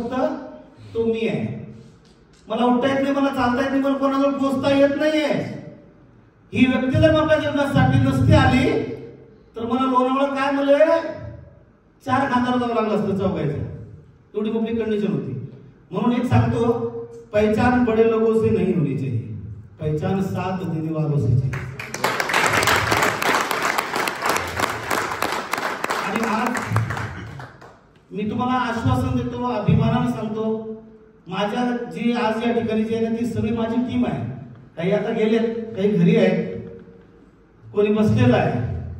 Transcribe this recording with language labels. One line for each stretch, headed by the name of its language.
Marathi: फक्त तो मी आहे. मला उठता येत नाही, मला चालता येत नाही, मला कोणाजवळ पोचता येत नाहीये. ही व्यक्ती जर आपल्या जीवनासाठी नसती आली तर मला लोणावळा काय म्हणले 4 खांदावर जावं लागलं असतं चौकायचं. एवढी पब्लिक कंडिशन होती. म्हणून एक सांगतो,
Hindi: पहचान बड़े लोगों से नहीं होनी चाहिए, पहचान साथ देने वालों से चाहिए.
Marathi: आणि आज मी तुम्हाला आश्वासन देतो, अभिमानाने सांगतो, माझ्या जी आज या ठिकाणी जी आहे ती सगळी माझी टीम आहे. काही आता गेलेत, काही घरी आहेत, कोणी बसलेला आहे.